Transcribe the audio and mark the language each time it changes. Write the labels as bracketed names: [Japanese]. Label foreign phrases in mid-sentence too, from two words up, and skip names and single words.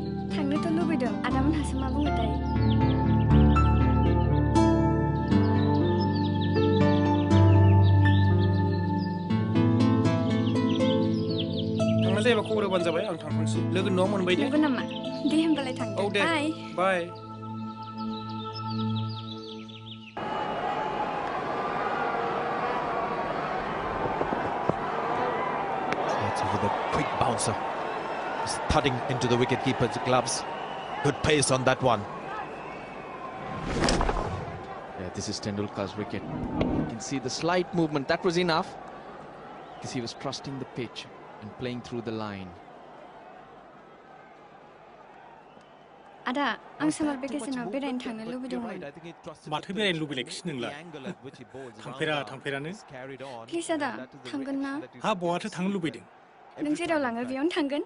[Bodo] थांनोथ' लुबैदों। आदामोनहासो मा बुङोथाय? थांनो जायोबा खबर होबानो जाबाय आं थांफानोसै। लोगोनि न'आव मोनबाय दे। नंगौ नामा? दे होमबालाय थांदो। औ दे। बाय। [English] With a quick bouncer, thudding into the wicketkeeper's gloves. Good pace on that one. Yeah, this is Tendulkar's wicket. You can see the slight movement. That was enough because he was trusting the pitch and playing through the line. [Bodo] Ada, आं सामार भेकेसनाव बेरायनो थांनो लुबैदोंमोन। माथो बेरायनो लुबैलायखोसै नोंलाय? थांफेरानो? प्लिज आदा, थांगोन ना? हा बहाथो थांनो लुबैदों? नों जेराव लाङो बेयावनो थांगोन?